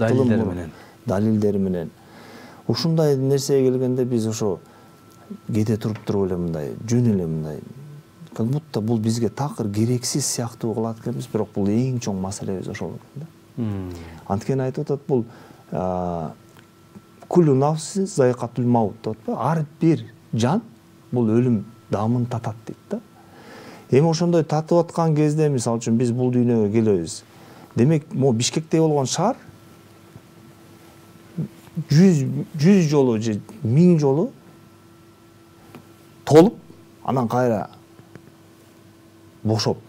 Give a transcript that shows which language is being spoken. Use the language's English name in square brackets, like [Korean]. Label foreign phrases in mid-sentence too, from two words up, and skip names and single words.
[Kyrgyz] далилдери менен. Далилдери менен. Ушундай нерсеге келгенде биз ошо кете туруп эле мындай, жөн эле мындай, [Russian] как будто [Kyrgyz] бул бизге такыр керексиз сыяктуу кылат экенбиз, бирок бул эң чоң маселебиз ошол экен да. Анткени айтып атат, бул [Arabic] كل نفس ذائقة الموت [Kyrgyz] деп атпайбы? Ар бир жан бул өлүм даамын татат дейт да. Эми ошондой татып аткан кезде, мисалы үчүн биз бул дүйнөгө келебиз. Демек, могу Бишкекте болгон шаар 100 жолу же 1000 жолу толуп, анан кайра бошоп.